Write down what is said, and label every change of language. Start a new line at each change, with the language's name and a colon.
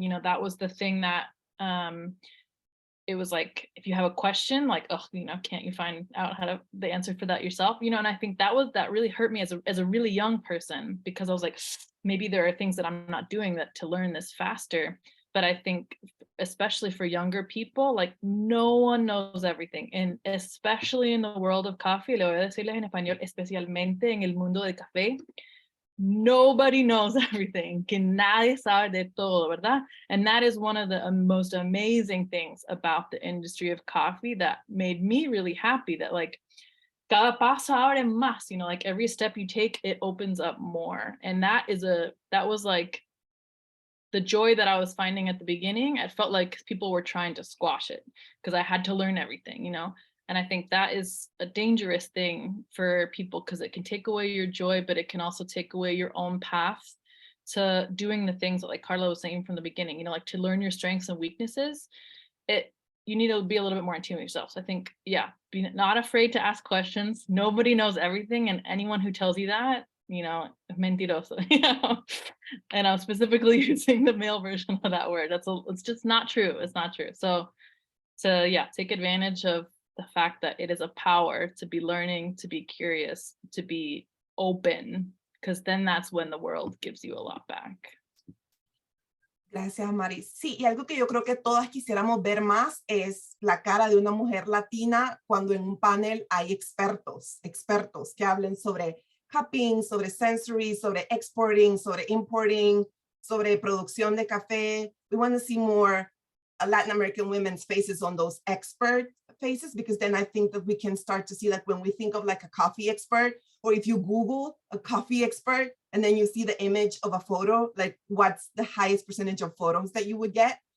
English: That was the thing that it was like, if you have a question, like, oh, can't you find out the answer for that yourself? And I think that really hurt me as a really young person, because I was like, maybe there are things that I'm not doing to learn this faster. But I think especially for younger people, like no one knows everything. And especially in the world of coffee,
Spanish: le voy a decirles en español, especialmente en el mundo del café,
English: nobody knows everything,
Spanish: que nadie sabe de todo, ¿verdad?
English: And that is one of the most amazing things about the industry of coffee that made me really happy, that like
Spanish: cada paso abre más,
English: like every step you take, it opens up more. And that was like the joy that I was finding at the beginning. It felt like people were trying to squash it because I had to learn everything, And I think that is a dangerous thing for people, because it can take away your joy, but it can also take away your own path to doing the things that, like Carla was saying from the beginning, like to learn your strengths and weaknesses. You need to be a little bit more in tune with yourself. So I think, yeah, be not afraid to ask questions. Nobody knows everything, and anyone who tells you that, mentiroso, and I'm specifically using the male version of that word. It's just not true. It's not true. So yeah, take advantage of the fact that it is a power to be learning, to be curious, to be open, because then that's when the world gives you a lot back.
Spanish: Gracias, Mari. Sí, y algo que yo creo que todas quisiéramos ver más es la cara de una mujer latina cuando en un panel hay expertos que hablen sobre cupping, sobre sensory, sobre exporting, sobre importing, sobre producción de café.
English: We want to see more Latin American women's faces on those expert faces, because then I think that we can start to see, like when we think of like a coffee expert, or if you Google a coffee expert and then you see the image of a photo, like what's the highest percentage of photos that you would get.